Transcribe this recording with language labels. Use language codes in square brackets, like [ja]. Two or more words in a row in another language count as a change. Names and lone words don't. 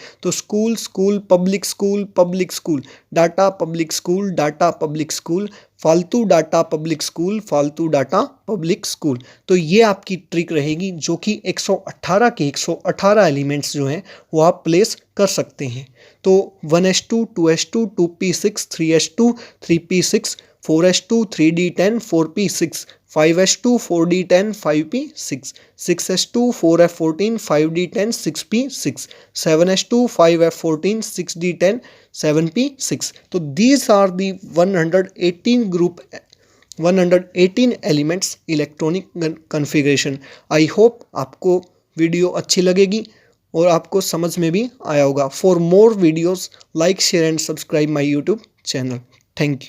[en] तो school public school, data public school, फालतू data public school. [hi] तो ये आपकी ट्रिक रहेगी जो कि 118 के 118 एलिमेंट्स जो हैं वो आप प्लेस कर सकते हैं। तो 1s2 2s2 2p6 3s2 3p6 4s2 3d10 4p6 5s2 4d10 5p6 6s2 4f14 5d10 6p6 7s2 5f14 6d10 7p6। [en] तो these are the 118 elements electronic configuration. I hope [hi] आपको वीडियो अच्छी लगेगी और आपको समझ में भी आया होगा। [en] for more videos like share and subscribe my YouTube channel. thank you.